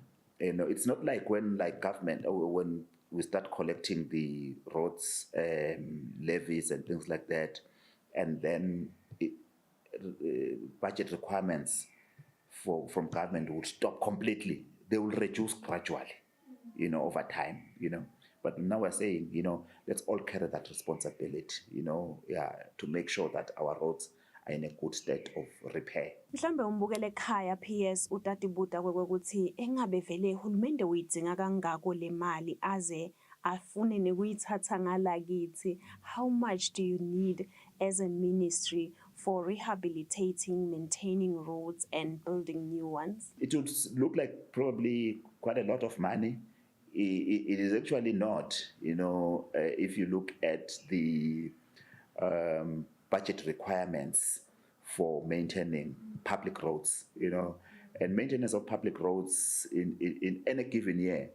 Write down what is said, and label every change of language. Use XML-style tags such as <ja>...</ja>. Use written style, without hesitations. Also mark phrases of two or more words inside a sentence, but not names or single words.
<en>It's not like when government, or when we start collecting the roads levies and things like that, and then budget requirements from government would stop completely. They will reduce gradually, over time, But now we're saying, let's all carry that responsibility, to make sure that our roads are in a good state of repair.</en> <ss>Mhlambe umbukele ekhaya PS utati buta kwekuthi engabe vele uhulumende uyidzinga kangako le mali aze afune nekuyithatha ngalakithi.</ss> <en>How much do you need as a ministry for rehabilitating, maintaining roads and building new ones? It would look like probably quite a lot of money. It is actually not, if you look at the budget requirements for maintaining public roads, and maintenance of public roads in any given year.</en>